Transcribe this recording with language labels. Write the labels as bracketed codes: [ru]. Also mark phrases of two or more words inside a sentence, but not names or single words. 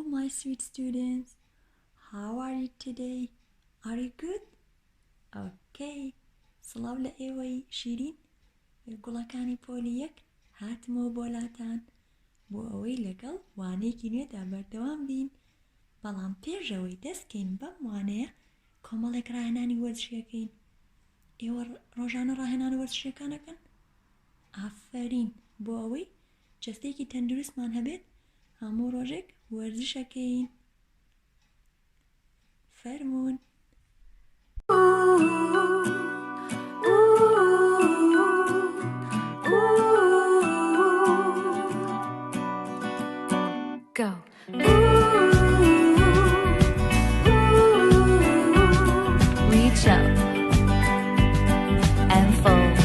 [en] sweet students. How are you today? Are you good? Okay. [ckb] سڵاو لە ئێوەی شیرین گوڵەکانی پۆلی یەک هاتمەوە بۆلاتان بۆ ئەوەی لەگەڵ وانەیەکی نوێدا بەردەوام بین. بەڵام پێشەوەی دەستکەین بەم وانەیە کۆمەڵێک ڕاهێنانی وەرزشیەکەین. ئێوە ڕۆژانە ڕاهێنانی وەرزشیەکانەکەن؟ ئافەرین. بۆ ئەوەی جەستەیەکی تەندروستمان هەبێت هەموو ڕۆژێک وەرزشەکەین. فەرموون. [en] Go. Reach up and fold.